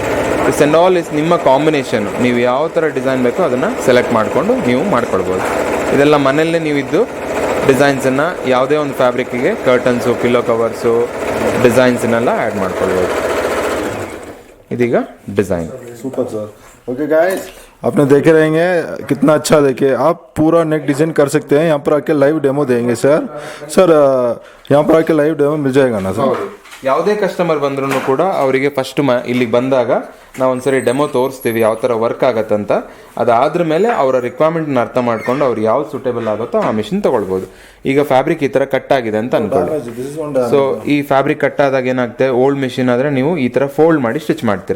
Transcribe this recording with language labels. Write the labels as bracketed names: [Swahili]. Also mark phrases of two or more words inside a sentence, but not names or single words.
[English] this and all is ನಿಮ್ಮ combination. [Kannada] ನೀವು ಯಾವ ಥರ ಡಿಸೈನ್ ಬೇಕೋ ಅದನ್ನು ಸೆಲೆಕ್ಟ್ ಮಾಡಿಕೊಂಡು ನೀವು ಮಾಡ್ಕೊಳ್ಬೋದು. ಇದೆಲ್ಲ ಮನೆಯಲ್ಲೇ ನೀವಿದ್ದು ಡಿಸೈನ್ಸನ್ನು ಯಾವುದೇ ಒಂದು ಫ್ಯಾಬ್ರಿಕ್ಕಿಗೆ [English] curtains, pillow covers, [Kannada] ಡಿಸೈನ್ಸನ್ನೆಲ್ಲ ಆ್ಯಡ್ ಮಾಡ್ಕೊಳ್ಬೋದು. ಇದೀಗ ಡಿಸೈನ್. [English] super sir. okay guys, [Hindi] आपने देखे रहेंगे कितना अच्छा. देखिए, आप पूरा [English] neck design [Hindi] कर सकते हैं. यहाँ पर आके [English] live demo [Hindi] देंगे सर. यहाँ पर आके [English] live demo [Hindi] मिल जाएगा ना सर? [Kannada] ಯಾವುದೇ ಕಸ್ಟಮರ್ ಬಂದ್ರೂ ಕೂಡ ಅವರಿಗೆ ಫಸ್ಟ್ ಇಲ್ಲಿಗೆ ಬಂದಾಗ ನಾವು ಒಂದ್ಸರಿ ಡೆಮೋ ತೋರಿಸ್ತೀವಿ ಯಾವ ಥರ ವರ್ಕ್ ಆಗತ್ತಂತ. ಅದಾದ್ರ ಮೇಲೆ ಅವರ ರಿಕ್ವೈರ್ಮೆಂಟ್ನ ಅರ್ಥ ಮಾಡ್ಕೊಂಡು ಅವ್ರು ಯಾವ್ದು ಸೂಟೇಬಲ್ ಆಗುತ್ತೋ ಆ ಮಿಷಿನ್ ತಗೊಳ್ಬೋದು. ಈಗ ಫ್ಯಾಬ್ರಿಕ್ ಈ ಥರ ಕಟ್ ಆಗಿದೆ ಅಂತ ಅನ್ಕೊಳ್ಳಿ. ಸೊ ಈ [English] fabric cut [Kannada] ಆದಾಗ ಏನಾಗುತ್ತೆ, [English] old machine [Kannada] ಆದರೆ ನೀವು ಈ ಥರ ಫೋಲ್ಡ್ ಮಾಡಿ ಸ್ಟಿಚ್ ಮಾಡ್ತೀರಾ.